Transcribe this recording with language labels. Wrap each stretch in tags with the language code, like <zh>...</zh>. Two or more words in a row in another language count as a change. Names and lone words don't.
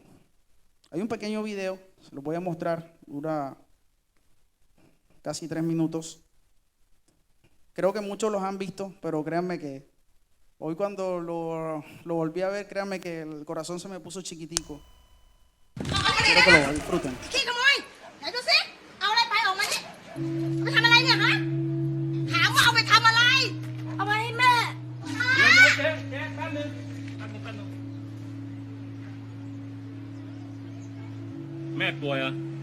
<es>Hay un pequeño video, se lo voy a mostrar, dura casi 3 minutos. Creo que muchos los han visto, pero créanme que hoy cuando lo volví a ver, créanme que el corazón se me puso chiquitico. Quiero que lo disfruten.</es> <th>ขี้ขโมยไหนดูสิเอาอะไรไปออกมาดิไปทำอะไรเนี่ยฮะถามว่าเอาไปทำอะไรเอาไปให้แม่ เจ๊แป๊บนึงแม่ป่วยเหรอ</th>